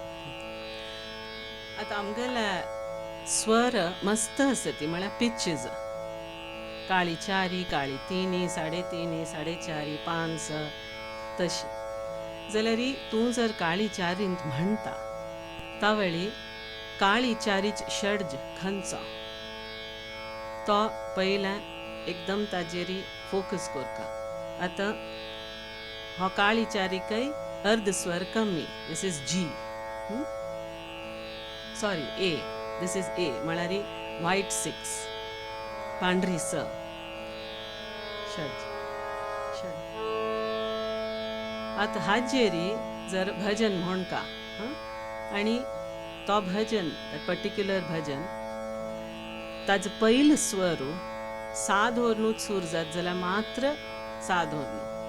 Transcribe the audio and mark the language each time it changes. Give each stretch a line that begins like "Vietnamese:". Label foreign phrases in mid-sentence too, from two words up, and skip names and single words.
Konkani: आता आमगेला स्वर मस्त असती म्हळ्यार पिचीज, काळी चारी, काळी तिनी, 3.5, 4.5, 5 तशी जाल्यार तूं जर काळी चारींत म्हणटा तावेळी काळी चारीच षड्ज खंयचो तो पयला एकदम ताजेरी फोकस करता. आतां हो काळी चारीकय अर्ध स्वर कमी,
English: this is G, sorry A, this is A
Konkani: म्हळ्यार व्हाईट 6, पांढरी स, षड्ज षड्ज. आता हाजेरी जर भजन म्हणका आणि तो भजन पर्टिक्युलर भजन ताजो पयलो स्वर सा धोरणूच सूर जात जाल्यार मात्र सा धोरण,